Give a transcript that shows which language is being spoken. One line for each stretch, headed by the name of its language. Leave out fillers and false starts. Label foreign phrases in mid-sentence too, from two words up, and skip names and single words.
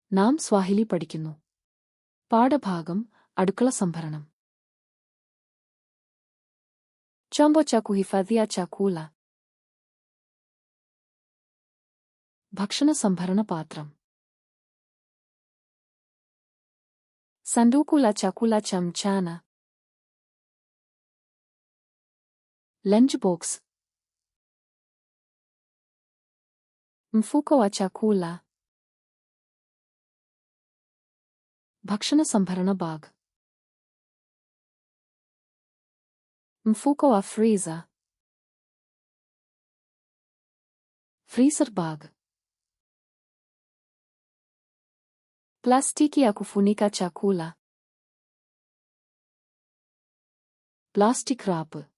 Malayalam: നാം സ്വാഹിലി പഠിക്കുന്നു. പാഠഭാഗം അടുക്കള സംഭരണം.
Swahili: Chombo cha kuhifadhia chakula.
Malayalam: ഭക്ഷണ സംഭരണ പാത്രം.
Swahili: Sanduku la chakula cha mchana.
English: Lunch box.
Swahili: Mfuko wa chakula.
Malayalam: ഭക്ഷണ സംഭരണ ബാഗ്.
Swahili: Mfuko wa freezer.
English: Freezer bag.
Swahili: Plastiki ya kufunika chakula.
English: Plastic wrap.